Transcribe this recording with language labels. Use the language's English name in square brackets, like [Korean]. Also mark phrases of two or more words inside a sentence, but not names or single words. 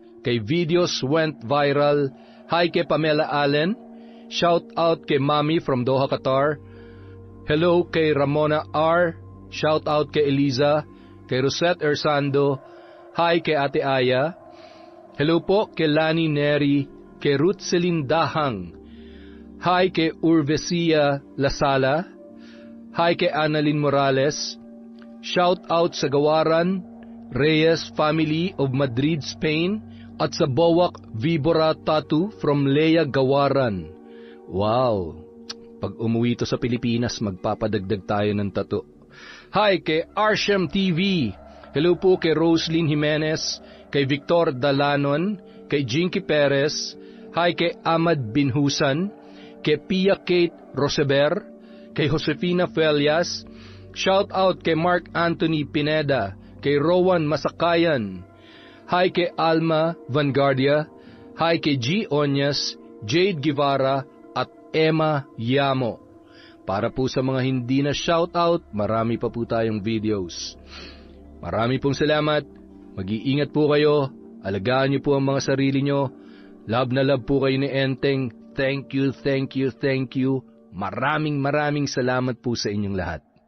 [Filipino] kay Videos Went Viral, hi kay Pamela Allen, [English] shout out [Filipino] kay Mami from Doha, Qatar, hello kay Ramona R, [English] shout out [Filipino] kay Eliza, kay Rosette Ersando, hi kay Ate Aya, hello po kay Lani Neri, kay Ruth Celine Dahang, hi kay Urvesia Lasala, hi kay Annalyn Morales, [English] shout out [Filipino] sa Gawaran, Reyes [English] family of [Filipino] Madrid, Spain, at sa Bowak Vibora Tattoo from Lea Gawaran. Wow! Pag umuwi to sa Pilipinas, magpapadagdag tayo ng tattoo. Hi kay Arshem TV. Hello po kay Roslyn Jimenez, kay Victor Dalanon, kay Jinky Perez. Hi kay Ahmad Binhusan, kay Pia Kate Roseber, kay Josefina Felias. [English] Shout out [Filipino] kay Mark Anthony Pineda, kay Rowan Masakayan. Hi kay Alma Vanguardia. Hi kay G. Onyas, Jade Guevara, at Emma Yamo. Para po sa mga hindi na shoutout, marami pa po tayong videos. Marami pong salamat. Mag-iingat po kayo. Alagaan niyo po ang mga sarili niyo. Love na love po kayo ni Enteng. [English] Thank you, thank you, thank you. [Filipino] Maraming salamat po sa inyong lahat.